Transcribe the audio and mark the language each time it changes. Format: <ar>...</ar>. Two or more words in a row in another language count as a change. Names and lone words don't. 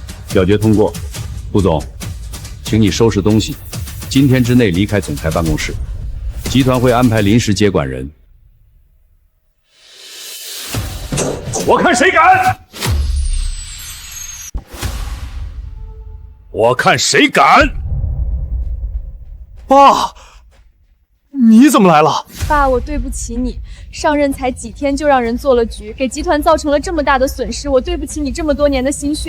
<zh>表決通过。顧總，請你收拾東西，今天之內離開總裁辦公室。集團會安排臨時接管人。我看誰敢！我看谁敢！爸，你怎么来了？爸，我对不起你，上任才几天就让人做了局，给集团造成了这么大的损失，我对不起你这么多年的心血。</zh>